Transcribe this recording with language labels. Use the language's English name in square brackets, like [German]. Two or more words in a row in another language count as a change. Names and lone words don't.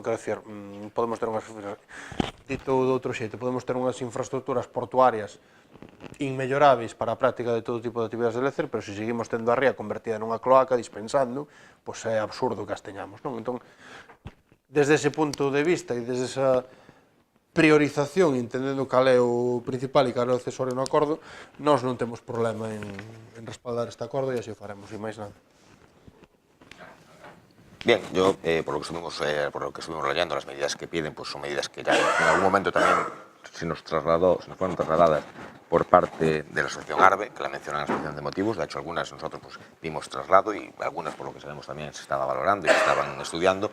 [Galician] Quero dicir, podemos ter unhas, dito de outro xeito, podemos ter unhas infraestructuras portuarias inmelloráveis para a práctica de todo tipo de actividades de lecer, pero se seguimos tendo a ría convertida nunha cloaca, dispensando, pois é absurdo que as teñamos, non? Entón, desde ese punto de vista e desde esa priorización, entendendo cal é o principal e cal é o accesorio no acordo, nós non temos problema en respaldar este acordo e así o faremos, e máis nada. [Spanish] Bien, yo, por lo que estuvimos leyendo, las medidas que piden pues son medidas que ya en algún momento también se nos fueron trasladadas por parte de la asociación ARBE, que la mencionan en la exposición de motivos. De hecho, algunas nosotros pues vimos traslado y algunas, por lo que sabemos, también se estaba valorando y se estaban estudiando.